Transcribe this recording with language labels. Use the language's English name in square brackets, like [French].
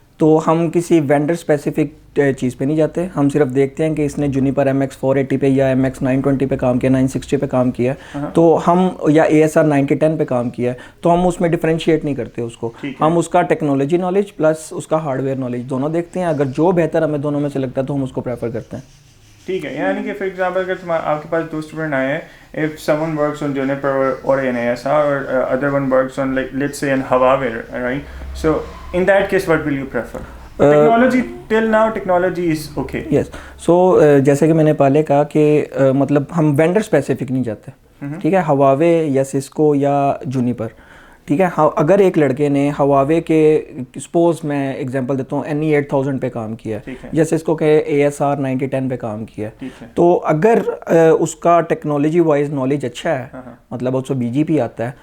[Urdu] تو ہم کسی وینڈر اسپیسیفک چیز پہ نہیں جاتے, ہم صرف دیکھتے ہیں کہ اس نے جونیپر MX480 پہ یا MX 920 پہ کام کیا, 960 پہ کام کیا, تو ہم یا ASR 9010 پہ کام کیا ہے, تو ہم اس میں ڈفرینشیٹ نہیں کرتے اس کو. ہم اس کا ٹیکنالوجی نالج پلس اس کا ہارڈ ویئر نالج دونوں دیکھتے ہیں. اگر جو بہتر ہمیں دونوں میں سے لگتا ہے تو ہم اس کو پریفر کرتے ہیں. ٹھیک ہے, یعنی کہ فار ایگزامپل اگر آپ کے پاس 2 اسٹوڈنٹ آئے ہیں, [English] if someone works on Juniper or an ASR, or other one works on, like, let's say, an Huawei, right? So in that case, what will you prefer? Technology, till now technology is okay. Yes. [Urdu] So جیسے کہ میں نے پہلے کہا کہ مطلب ہم vendor specific نہیں جاتے, ٹھیک ہے, ہواوے یا سسکو یا جونیپر, ٹھیک ہے. اگر ایک لڑکے نے ہواوے کے, سپوز میں ایگزامپل دیتا ہوں, NE8000 پہ کام کیا ہے, یا سسکو کے ASR 9010 پہ کام کیا ہے, تو اگر اس کا ٹیکنالوجی وائز نالج اچھا ہے, مطلب اس کو BGP آتا ہے,